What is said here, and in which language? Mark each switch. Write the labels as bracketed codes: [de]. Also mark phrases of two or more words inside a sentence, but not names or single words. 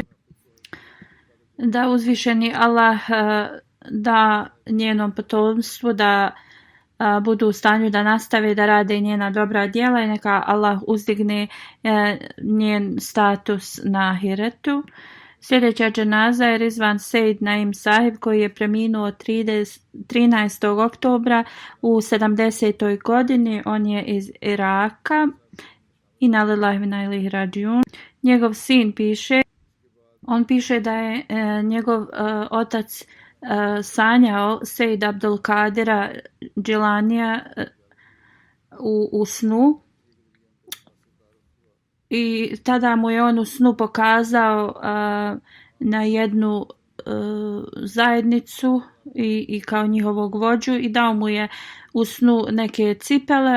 [bs] Da uzvišeni Allah da njenom potomstvu da budu u stanju da nastave da rade njena dobra djela, i neka Allah uzdigne njen status na ahiretu. Sljedeća dženaza je Rizvan Sejd Naim Sahib koji je preminuo 13. oktobra u 70. godini. On je iz Iraka. [ar] إنا لله وإنا إليه راجعون. [bs] Njegov sin piše, da je njegov otac sanjao Sejd Abdul Kadira Džilanija u snu. I tada mu je on u snu pokazao na jednu zajednicu i kao njihovog vođu i dao mu je u snu neke cipele.